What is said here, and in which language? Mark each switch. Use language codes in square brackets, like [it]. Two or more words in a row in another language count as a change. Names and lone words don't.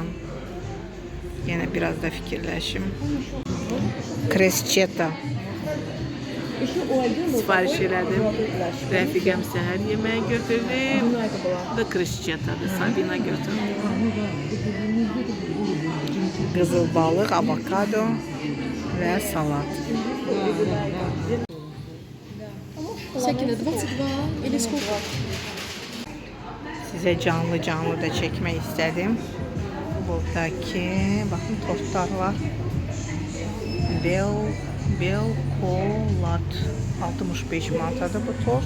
[az] Yenə biraz da fikirləşim. Krescheta sipariş elədim. Rəfiqəm səhər yeməyi götürdü. Da kreschetadır, Sabina götürdü. Qızıl balıq, avokado və salat. [ru] Sakine 22 или сколько? [tr] Size canlı canlı da çekmek istedim. Buradaki bakın tostlar var. [az] Belkolat 65 manatadır bu tost.